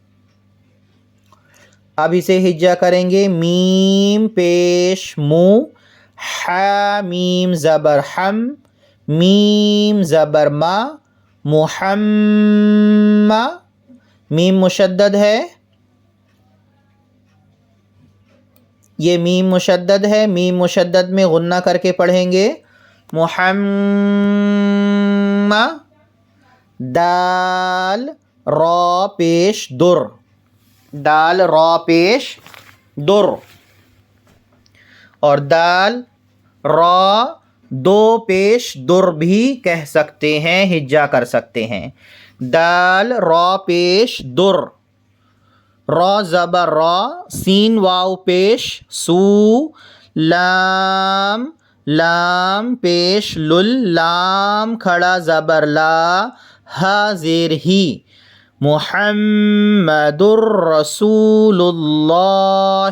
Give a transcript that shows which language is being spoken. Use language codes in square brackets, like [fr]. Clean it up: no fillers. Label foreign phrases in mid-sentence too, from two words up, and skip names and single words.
[ur] اب اسے ہجا کریں گے، میم پیش مو، ح میم زبر حم، میم زبر ما، محمد، میم مشدد ہے، یہ میم مشدد ہے، میم مشدد میں غنہ کر کے پڑھیں گے، محمد۔ دال را پیش در، دال را پیش در، اور دال را دو پیش در بھی کہہ سکتے ہیں، ہجا کر سکتے ہیں۔ دال را پیش در، را زبر را، سین واو پیش سو، لام لام پیش لل، لام کھڑا زبر لا، ہا زیر ہی، [ar] محمد الرسول اللہ۔